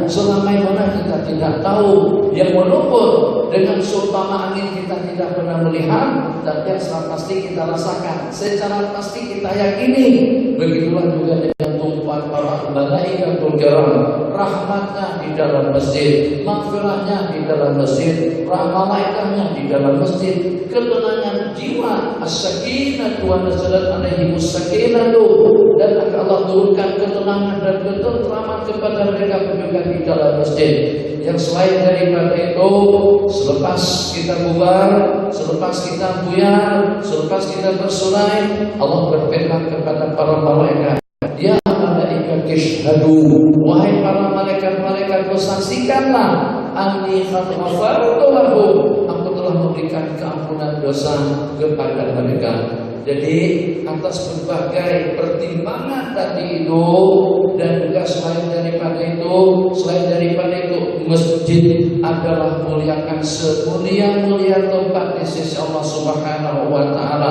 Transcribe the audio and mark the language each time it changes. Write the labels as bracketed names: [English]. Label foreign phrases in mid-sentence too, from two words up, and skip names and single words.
[Malay] Selama mana kita tidak tahu. Yang walaupun dengan sultana angin kita tidak pernah melihat, tapi yang secara pasti kita rasakan, secara pasti kita yakini. Begitulah juga dengan tumpuan para [Arabic] malaikatul kiram, [Malay] rahmatnya di dalam masjid, maghfirahnya di dalam masjid, malaikatnya di dalam masjid, ketenangan jiwa, [Arabic] as-sakinah wa nazalat alaihimus sakinah, [Malay] dan akan Allah turunkan ketenangan dan ketenteraman kepada mereka juga di dalam masjid. Yang selain daripada itu, selepas kita bubar, selepas kita buyar, selepas kita bersulai, Allah berfirman kepada para malaikat, [Arabic] ya malaikat ishhadu, [Malay] wahai para malaikat-malaikat, bersaksikanlah, [Arabic] anni qad ghafartu lahum, [Malay] aku telah memberikan keampunan dosa kepada mereka. Jadi atas berbagai pertimbangan tadi itu, dan juga selain daripada itu, masjid adalah muliakan semulia-mulia tempat di sisi Allah [Arabic] Subhanahu wa taala.